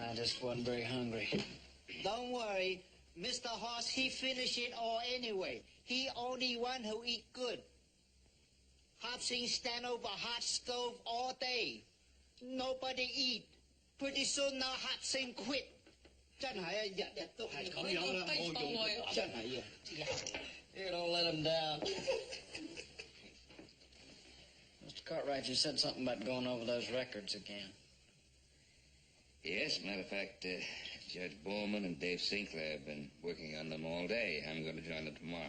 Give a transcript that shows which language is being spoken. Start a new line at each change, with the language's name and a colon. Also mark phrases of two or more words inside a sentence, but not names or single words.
English: I just wasn't very hungry. Don't worry. Mr. Hoss, he finish it all anyway. He only one who eat good. Hopsing stand over hot stove all day. Nobody eat. Pretty soon now Hopsing quit.
Cantonese: 真係啊，日日都係咁樣啦，冇用。真係啊。
English: Here, don't let him down. Mr. Cartwright, you said something about going over those records again. Yes, matter of fact, Judge Bowman and Dave Sinclair have been working on them all day. I'm going to join them tomorrow.